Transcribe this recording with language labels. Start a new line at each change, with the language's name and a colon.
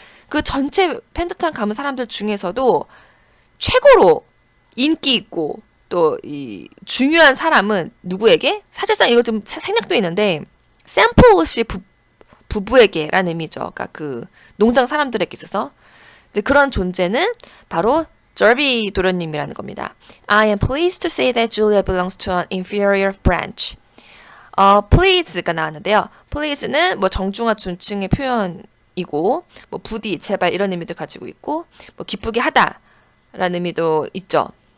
Korean: 그 전체 펜들턴 가문 사람들 중에서도 최고로 인기 있고 또 이 중요한 사람은 누구에게? 사실상 이거 좀 생략돼 있는데 샘플 씨 부부에게라는 의미죠. 그러니까 그 농장 사람들에게 있어서 이제 그런 존재는 바로 저비 도련님이라는 겁니다.
English: I am pleased to say that Julia belongs to an inferior branch.
Korean: please가 나왔는데요. please는 뭐 정중한 존칭의 표현이고, 뭐 부디, 제발 이런 의미도 가지고 있고, 뭐 기쁘게 하다라는 의미도 있죠.